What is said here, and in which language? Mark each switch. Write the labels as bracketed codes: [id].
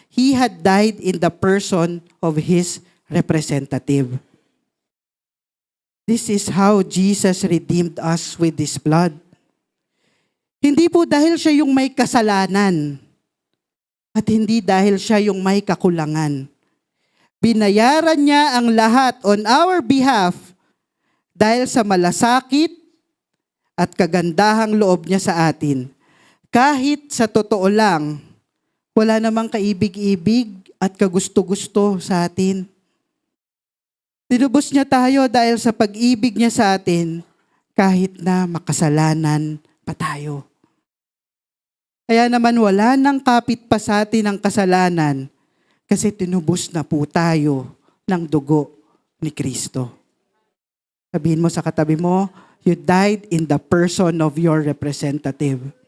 [en] He had died in the person of His representative. This is how Jesus redeemed us with His blood. [tl] Hindi po dahil siya yung may kasalanan at hindi dahil siya yung may kakulangan. Binayaran niya ang lahat [en] on our behalf [tl] dahil sa malasakit at kagandahang loob niya sa atin. Kahit sa totoo lang, wala namang kaibig-ibig at kagusto-gusto sa atin. Tinubos niya tayo dahil sa pag-ibig niya sa atin kahit na makasalanan pa tayo. Kaya naman wala nang kapit pa sa atin ang kasalanan kasi tinubos na po tayo ng dugo ni Kristo. Sabihin mo sa katabi mo, [en] you died in the person of your representative.